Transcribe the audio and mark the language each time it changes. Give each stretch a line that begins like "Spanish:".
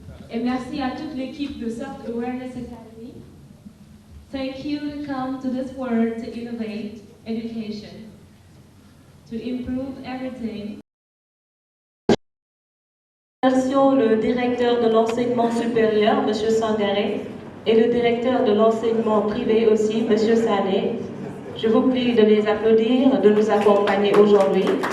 French: Et merci à toute l'équipe de Soft Awareness Academy.
English: Thank you to come to this world to innovate education, to improve everything.
French: Remercions le directeur de l'enseignement supérieur, M. Sangaré, et le directeur de l'enseignement privé aussi, M. Sané. Je vous prie de les applaudir, de nous accompagner aujourd'hui.